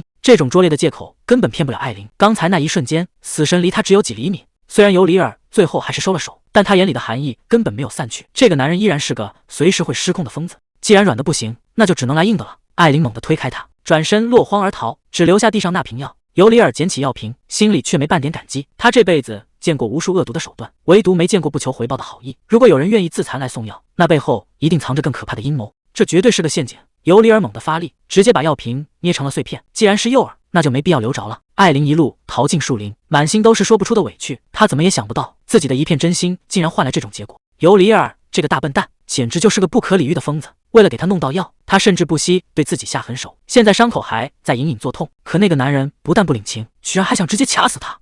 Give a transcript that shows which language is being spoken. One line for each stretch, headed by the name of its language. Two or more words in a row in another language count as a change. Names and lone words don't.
Chinese: 這種拙劣的借口根本騙不了艾琳。剛才那一瞬間，死神離他只有幾厘米。雖然尤里爾最後還是收了手，但他眼裡的寒意根本沒有散去。這個男人依然是個隨時會失控的瘋子。既然軟的不行，那就只能來硬的了。艾琳猛地推開他，轉身落荒而逃，只留下地上那瓶藥。尤里爾撿起藥瓶，心裡卻沒半點感激。他這輩子見過無數惡毒的手段，唯獨沒見過不求回報的好意。如果有人願意自殘來送藥，那背後一定藏着更可怕的陰謀。這絕對是個陷阱。尤里爾猛地發力，直接把藥瓶捏成了碎片。既然是誘餌，那就沒必要留着了。艾琳一路逃進樹林，滿心都是說不出的委屈。她怎麼也想不到，自己的一片真心竟然換來這種結果。尤里爾這個大笨蛋，簡直就是個不可理喻的瘋子。為了給他弄到藥，他甚至不惜對自己下狠手。現在傷口還在隱隱作痛，可那個男人不但不領情，居然還想直接掐死他。